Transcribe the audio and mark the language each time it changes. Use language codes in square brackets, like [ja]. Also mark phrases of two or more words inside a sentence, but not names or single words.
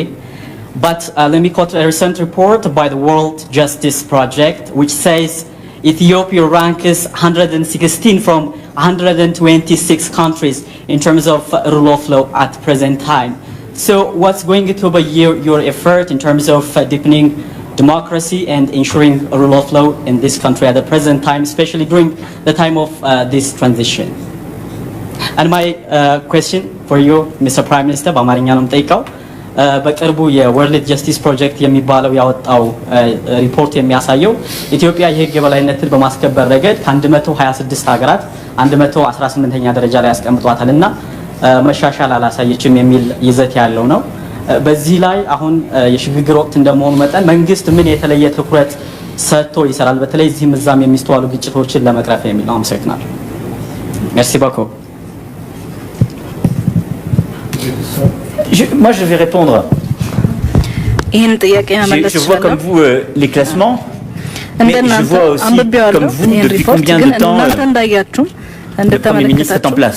[en] But let me quote a recent report by the World Justice Project, which says Ethiopia ranks 116 from 126 countries in terms of rule of law at present time. So what's going to be your effort in terms of deepening democracy and ensuring rule of law in this country at the present time, especially during the time of this transition? And my question for you, Mr. Prime Minister, [am] በአማርኛ ነው የምጠይቀው። በቅርቡ የወርልድ ጀስቲስ ፕሮጀክት የሚባለው ያወጣው ሪፖርት የሚያሳየው ኢትዮጵያ የህግ የበላይነትን በማስከበር ረገድ ከ126 ሀገራት 118ኛ ደረጃ ላይ ያስቀምጧታልና መሻሻል አላሳየችም የሚል ይዘት ያለው ነው። በዚህ ላይ አሁን የሽግግር ወቅት እንደመሆኑ መጠን መንግስት ምን የተለየ ትኩረት ሰጥቶ ይሰራል በተለይ እዚህም እዛም የሚስተዋሉ ግጭቶችን ለመቅረፍ የሚል ነው? [fr] አመሰግናለሁ። Merci beaucoup. Moi, je vais répondre. Je vois comme vous les classements, mais je vois aussi comme vous depuis combien de temps le Premier ministre est en place.